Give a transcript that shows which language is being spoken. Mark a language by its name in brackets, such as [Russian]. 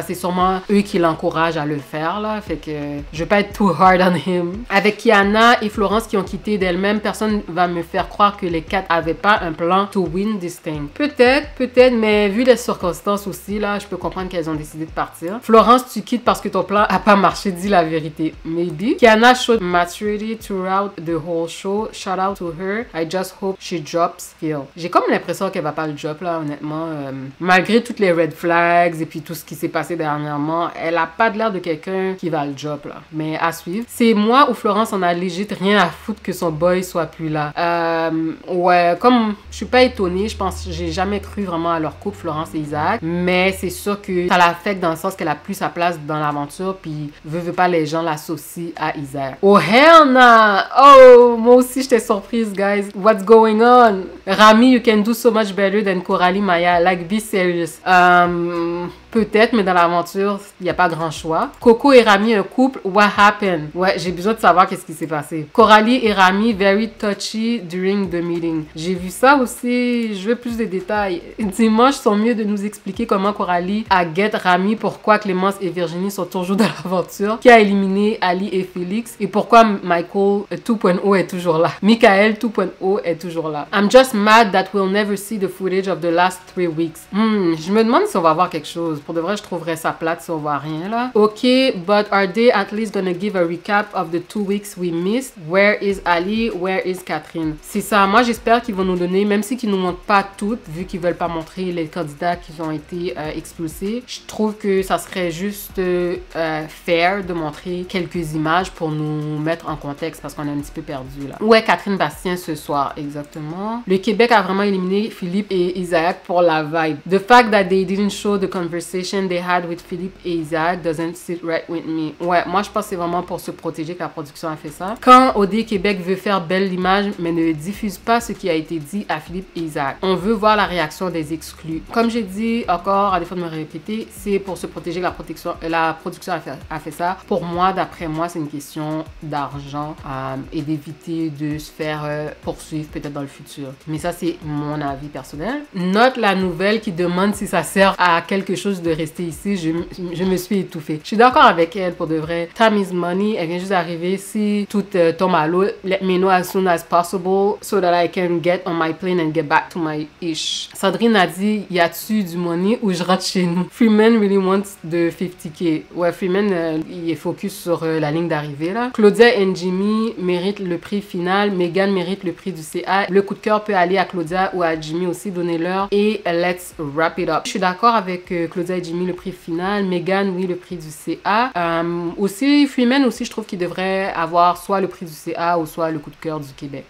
[French] C'est sûrement eux qui l'encouragent à le faire, là. Fait que je vais pas être [English] too hard on him. [French] Avec Kiana et Florence qui ont quitté d'elles-mêmes, personne va me faire croire que les quatre avaient pas un plan [English] to win this thing. [French] Peut-être, mais vu les circonstances aussi, là, je peux comprendre qu'elles ont décidé de partir. Florence, tu quittes parce que ton plan a pas marché, dis la vérité. [English] Maybe. Kiana showed maturity throughout the whole show. Shout out to her. I just hope she drops Phil. [French] J'ai comme l'impression qu'elle va pas le drop, là, honnêtement. Malgré toutes les red flags et puis tout ce qui s'est passé dernièrement, elle a pas de l'air de quelqu'un qui va le drop, là. Mais à suivre. C'est moi ou Florence en a légit rien à foutre que son boy soit plus là. Ouais, comme je suis pas étonnée, je pense, j'ai jamais cru vraiment à leur couple, Florence et Isaac. Mais c'est sûr que ça l'affecte dans le sens qu'elle a plus sa place dans l'aventure puis veut pas les gens l'associent à Isaac. [English] Oh hell nah! [French] Oh, moi aussi j'étais surprise, guys. [English] What's going on? Rami, you can do so much better than Coralie Maya. Like, be serious. [French] Peut-être, mais dans l'aventure, il n'y a pas grand choix. Coco et Rami, un couple. [English] What happened? [French] Ouais, j'ai besoin de savoir qu'est-ce qui s'est passé. [English] Coralie et Rami, very touchy during the meeting. [French] J'ai vu ça aussi. Je veux plus de détails. Dimanche, sont mieux de nous expliquer comment Coralie a get Rami, pourquoi Clémence et Virginie sont toujours dans l'aventure, qui a éliminé Ali et Félix, et pourquoi Michael 2.0 est toujours là. Michael 2.0 est toujours là. [English] I'm just mad that we'll never see the footage of the last 3 weeks. [French] Je me demande si on va voir quelque chose. Pour de vrai, je trouverais ça plate si on voit rien, là. [English] Ok, but are they at least gonna give a recap of the 2 weeks we missed? Where is Ali? Where is Catherine? [French] C'est ça. Moi, j'espère qu'ils vont nous donner, même si qu'ils nous montrent pas toutes, vu qu'ils veulent pas montrer les candidats qui ont été expulsés. Je trouve que ça serait juste fair de montrer quelques images pour nous mettre en contexte parce qu'on est un petit peu perdu, là. Où est Catherine Bastien ce soir? Exactement. Le Québec a vraiment éliminé Philippe et Isaac pour la vibe. [English] The fact that they didn't show the conversation they had with Philippe et Isaac doesn't sit right with me. [French] Ouais, moi je pense que c'est vraiment pour se protéger que la production a fait ça. Quand OD Québec veut faire belle l'image mais ne diffuse pas ce qui a été dit à Philippe et Isaac, on veut voir la réaction des exclus. Comme j'ai dit encore, à défaut de me répéter, c'est pour se protéger que la production a fait ça. Pour moi, d'après moi, c'est une question d'argent et d'éviter de se faire poursuivre peut-être dans le futur. Mais ça, c'est mon avis personnel. Note la nouvelle qui demande si ça sert à quelque chose de rester ici. Je me suis étouffée. Je suis d'accord avec elle pour de vrai. [English] Time is money. [French] Elle vient juste d'arriver. Si tout tombe à l'eau, [English] let me know as soon as possible so that I can get on my plane and get back to my ish. [French] Sandrine a dit, y a-tu du money ou je rentre chez nous? [English] Freeman really wants the 50K. [French] Ouais, Freeman, il est focus sur la ligne d'arrivée, là. Claudia et Jimmy méritent le prix final. Megan mérite le prix du CA. Le coup de cœur peut aller à Claudia ou à Jimmy aussi. Donnez-leur. Et [English] let's wrap it up. [French] Je suis d'accord avec Claudia et Jimmy, le prix final. Megan, oui, le prix du CA. Aussi, Freeman aussi, je trouve qu'il devrait avoir soit le prix du CA ou soit le coup de cœur du Québec.